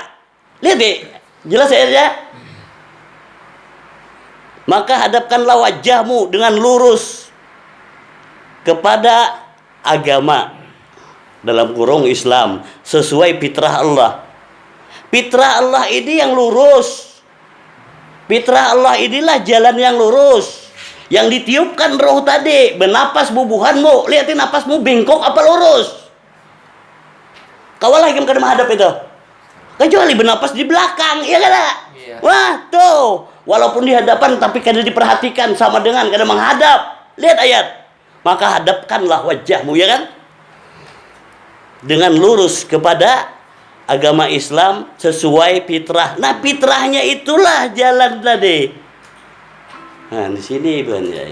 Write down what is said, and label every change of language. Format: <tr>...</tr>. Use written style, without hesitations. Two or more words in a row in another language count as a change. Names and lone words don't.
<id>Lihat deh, jelas ayatnya. Maka hadapkanlah wajahmu dengan lurus kepada agama, dalam kurung Islam, sesuai fitrah Allah. Fitrah Allah ini yang lurus. Fitrah Allah inilah jalan yang lurus. Yang ditiupkan roh tadi,</id> <bjn>bernapas bubuhanmu, lihatin napasmu bengkok apa lurus. Kawalah yang kada menghadap itu. Kecuali bernapas di belakang, iya kada?</bjn> <id>Iya. Wah, tuh.</id> <bjn>Walaupun di hadapan tapi kada diperhatikan, sama dengan kada menghadap.</bjn> <id>Lihat ayat. Maka hadapkanlah wajahmu, ya kan? Dengan lurus kepada agama Islam sesuai fitrah. Nah, fitrahnya itulah jalan tadi. Nah, di sini Bang Yai.</id>